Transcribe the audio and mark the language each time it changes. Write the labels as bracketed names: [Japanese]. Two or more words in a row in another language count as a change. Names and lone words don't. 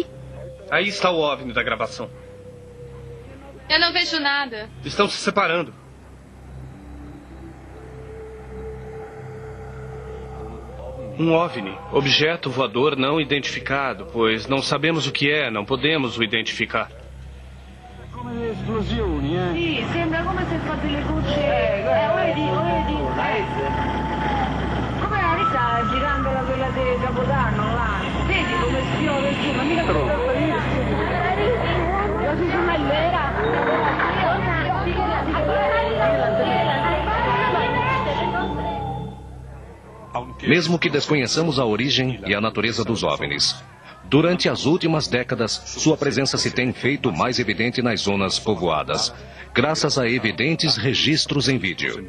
[Portuguese] Aí está o OVNI da gravação. Eu não vejo nada. Estão se separando. Um OVNI, objeto voador não identificado, pois não sabemos o que é, não podemos o identificar. [Italian] Come esplosioni, Sì, sembra come se fa delle gocce. Come sta girando quella di Capodanno là? Vedi come spiove giù, ma mica così su Mellera. [Portuguese] Mesmo que desconheçamos a origem e a natureza dos OVNIs, durante as últimas décadas, sua presença se tem feito mais evidente nas zonas povoadas, graças a evidentes registros em vídeo.